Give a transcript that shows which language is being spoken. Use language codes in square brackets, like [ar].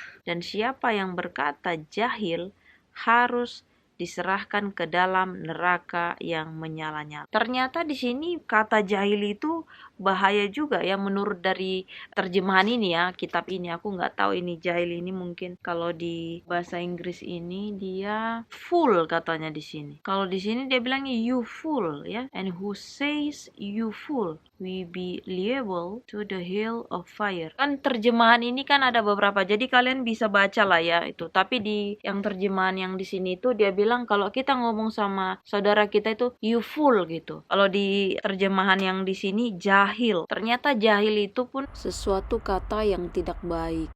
[id] Dan siapa yang berkata jahil harus diserahkan ke dalam neraka yang menyala-nyala. Ternyata di sini kata jahil itu bahaya juga, ya, menurut dari terjemahan ini, ya, kitab ini. Aku nggak tahu ini jahil ini, mungkin kalau di bahasa Inggris ini dia fool katanya di sini. Kalau di sini dia bilang [en] you fool, ya, and who says you fool we be liable to the hell of fire. [id] Kan terjemahan ini kan ada beberapa, jadi kalian bisa baca lah, ya, itu. Tapi di yang terjemahan yang di sini itu dia bilang kalau kita ngomong sama saudara kita itu you fool gitu. Kalau di terjemahan yang di sini jahil. Ternyata jahil itu pun sesuatu kata yang tidak baik.